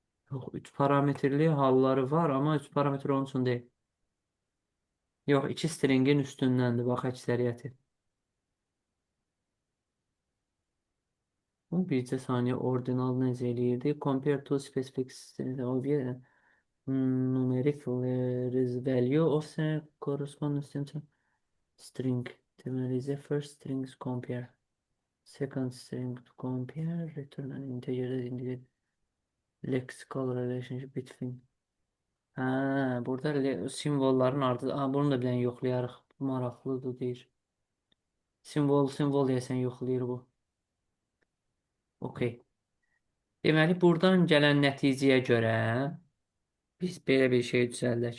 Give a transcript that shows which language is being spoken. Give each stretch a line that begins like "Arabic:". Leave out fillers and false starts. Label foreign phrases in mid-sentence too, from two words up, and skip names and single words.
Azerbaijani: Yox, 3 parametrli halları var, amma 3 parametr onun üçün deyil. Yox, 2 stringin üstündəndir, bax, əksəriyyəti. Bu bircə saniyə ordinal necə eləyirdi?
English: Compare to specific string object numeric value of the corresponding string. Deməli, the first string is compare. Second string to compare, return an integer that indicates lexical relationship between.
Azerbaijani: Hə, burada simvolların ardı. Bunu da bir dənə yoxlayarıq. Bu maraqlıdır deyir. Simvol deyəsən yoxlayır bu. Okey. Deməli, buradan gələn nəticəyə görə biz belə bir şey düzəldək.